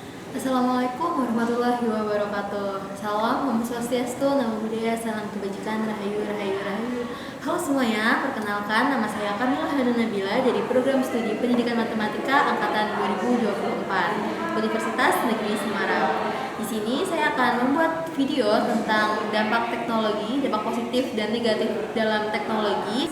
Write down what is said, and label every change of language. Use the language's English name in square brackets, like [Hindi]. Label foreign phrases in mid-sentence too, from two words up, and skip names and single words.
[Arabic] السلام عليكم ورحمة الله وبركاته. [Indonesian] Salam, [Sanskrit] Om Swastiastu, [Pali] Namo Buddhaya, [Indonesian] salam kebajikan, [Javanese] rahayu, rahayu, rahayu. [Indonesian] Halo semuanya, perkenalkan nama saya Kamila Hana Nabila dari Program Studi Pendidikan Matematika Angkatan 2024 Universitas Negeri Semarang. Di sini saya akan membuat video tentang dampak teknologi, dampak positif dan negatif dalam teknologi.